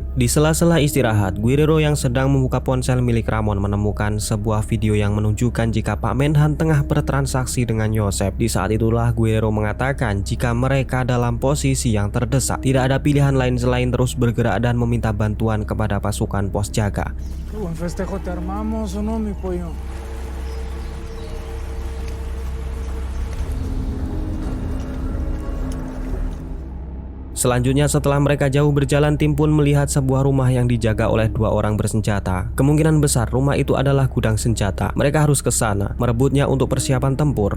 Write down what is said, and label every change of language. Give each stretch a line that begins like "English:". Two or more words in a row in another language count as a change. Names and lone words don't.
Indonesian: Di sela-sela istirahat, Guerrero yang sedang membuka ponsel milik Ramon menemukan sebuah video yang menunjukkan jika Pak Menhan tengah transaksi dengan Yosef. Di saat itulah Guerrero mengatakan jika mereka dalam posisi yang terdesak, tidak ada pilihan lain selain terus bergerak dan meminta bantuan kepada pasukan pos jaga.
Spanish: Qué buen festejo te armamos, ¿o no, mi pollo?
Indonesian: Selanjutnya setelah mereka jauh berjalan, tim pun melihat sebuah rumah yang dijaga oleh 2 orang bersenjata. Kemungkinan besar rumah itu adalah gudang senjata. Mereka harus ke sana, merebutnya untuk persiapan tempur.